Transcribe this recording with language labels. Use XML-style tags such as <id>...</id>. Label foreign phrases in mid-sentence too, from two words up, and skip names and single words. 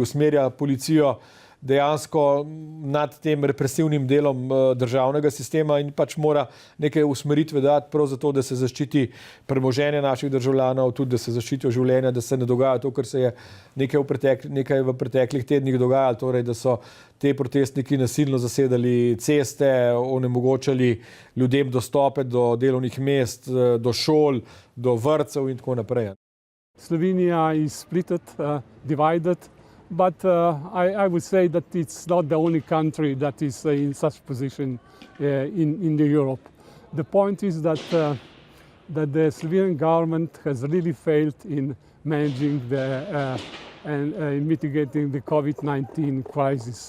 <sl>usmerja policijo, dejansko nad tem represivnim delom državnega sistema in pač mora neke usmeritve dati prav zato, da se zaščiti premoženje naših državljanov, tudi da se zaščitijo življenja, da se ne dogaja to, kar se je nekaj v preteklih tednih dogajalo, torej da so te protestniki nasilno zasedali ceste, onemogočali ljudem dostope do delovnih mest, do šol, do vrtcev in tako naprej.</sl> <en>Slovenia is split, divided. but I would say that it's not the only country that is in such position in the Europe. The point is that the Slovenian government has really failed in managing and mitigating the COVID-19 crisis.</en>